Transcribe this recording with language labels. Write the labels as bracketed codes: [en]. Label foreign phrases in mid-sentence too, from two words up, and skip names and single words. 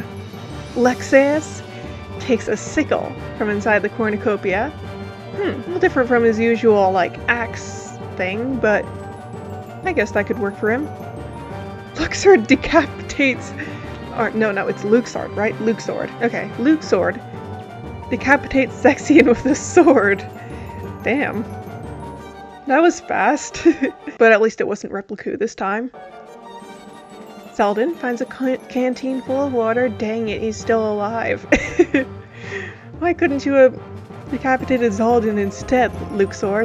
[en] Lexaeus takes a sickle from inside the cornucopia. A little different from his usual, like, axe thing, but I guess that could work for him. Luxord decapitates... no, it's Luxord, right? Luxord. Okay, Luxord decapitates Zexion with a sword. Damn. That was fast. But at least it wasn't Repliku this time. Xaldin finds a canteen full of water. Dang it, he's still alive. Why couldn't you have decapitated Xaldin instead, Luxord?